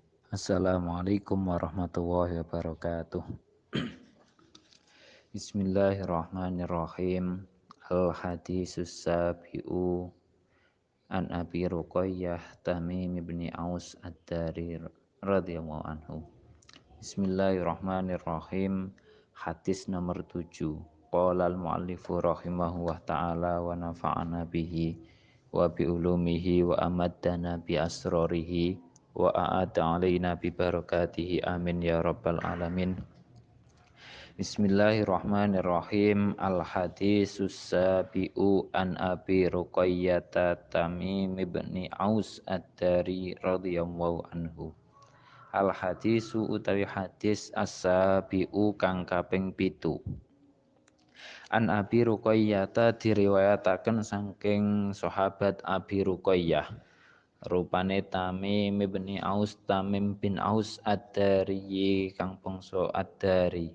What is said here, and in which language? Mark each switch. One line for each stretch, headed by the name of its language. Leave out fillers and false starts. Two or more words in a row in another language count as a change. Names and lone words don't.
Arabic: السلام عليكم ورحمة الله وبركاته. بسم الله الرحمن الرحيم. الحديث السابع عن أبي رقية تميم بن أوس الداري رضي الله عنه. بسم الله الرحمن الرحيم.
Indonesian: Hadis nomor 7.
Arabic: قال المؤلف رحمه وتعالى ونفعنا به وبعلومه وأمدنا بأسراره وأعاد علينا ببركاته آمين يا رب العالمين. بسم الله الرحمن الرحيم. الحديث السابع عن أبي رقية تميم بن أوس الداري رضي الله عنه.
Javanese: Al-hadisu utawi hadis as-sabi'u kang kaping 7.
Arabic: عن أبي رقية
Javanese: diriwayataken saking sahabat Abi Ruqayyah. Rupane Tamim ibni Aus, Tamim bin Aus Ad-Dari kang bangsa Ad-Dari.